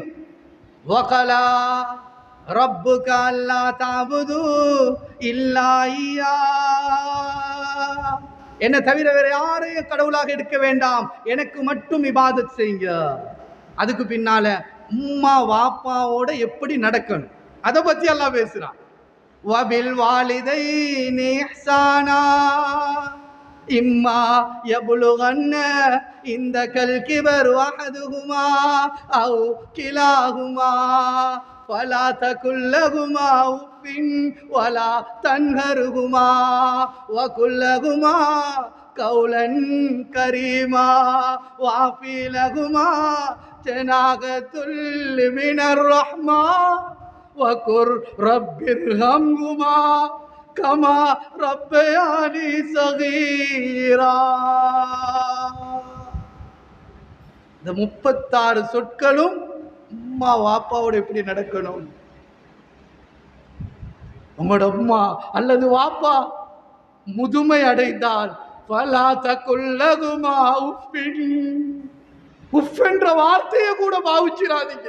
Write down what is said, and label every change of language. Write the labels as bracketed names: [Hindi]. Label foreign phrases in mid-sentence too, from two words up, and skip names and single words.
[Arabic] وقضى ربك ألا تعبدوا إلا إياه, [Tamil] என்னை தவிர வேற யாரையும் கடவுளாக எடுக்க வேண்டாம், எனக்கு மட்டும் இபாதத் செய்யுங்க. அதுக்கு பின்னால உம்மா வாப்பாவோட எப்படி நடக்கணும் அதை பற்றி அல்லாஹ் பேசுறான். [Arabic] وبالوالدين إحسانا إما يبلغن عندك الكبر أحدهما أو كلاهما فلا تقل لهما أف ولا تنهرهما وقل لهما قولا كريما واغفر لهما جناح الذل من الرحمة وقل رب ارحمهما كما ربياني صغيرا. [Tamil] இந்த 36 சொற்களும் அம்மா வாப்பாவோட எப்படி நடக்கணும். உங்களோட அம்மா அல்லது வாப்பா முதுமை அடைந்தால் [Arabic] فلا تقل لهما أف [Tamil] என்ற வார்த்தையை கூட பாவிச்சிடாதீங்க.